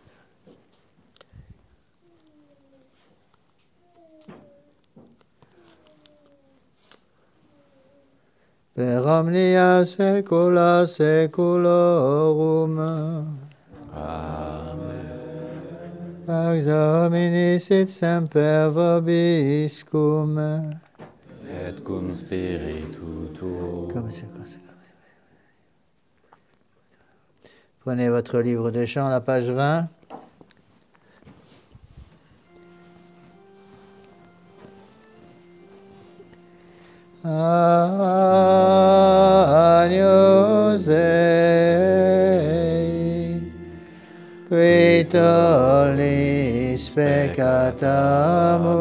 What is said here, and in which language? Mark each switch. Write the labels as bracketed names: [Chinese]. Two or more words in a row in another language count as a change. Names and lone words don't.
[Latin] Per omnia saecula saeculorum. Amen. Pax Domini sit semper vobiscum. Et cum spiritu tuo. [French] Comme c'est. Prenez votre livre de chant, la page 20. [Latin] Agnus Dei, qui tollis peccata